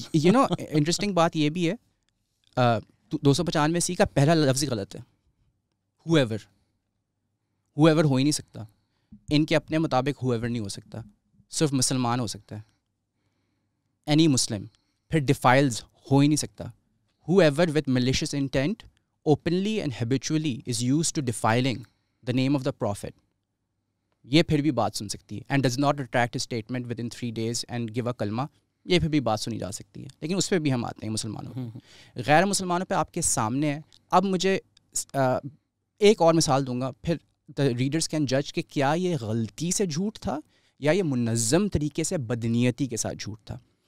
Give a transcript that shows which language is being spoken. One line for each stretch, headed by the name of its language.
English: you know
Urdu: interesting بات یہ بھی ہے, 295 کا پہلا لفظ غلط ہے. whoever ہو ہی نہیں سکتا. ان کے اپنے مطابق whoever نہیں ہو سکتا, صرف مسلمان ہو سکتا ہے. any مسلم. پھر defiles ہو ہی نہیں سکتا.
English: whoever with malicious intent openly and habitually is used to defiling the name of the prophet,
Urdu: یہ پھر بھی بات سن سکتی ہے.
English: and does not retract his statement within 3 days and give a kalma,
Urdu: یہ پھر بھی بات سنی جا سکتی ہے. لیکن اس پہ بھی ہم آتے ہیں مسلمانوں. غیر مسلمانوں پہ آپ کے سامنے ہے. اب مجھے ایک اور مثال دوں گا, پھر
English: the readers can جج
Urdu: کہ کیا یہ غلطی سے جھوٹ تھا یا یہ منظم طریقے سے بدنیتی کے ساتھ جھوٹ تھا.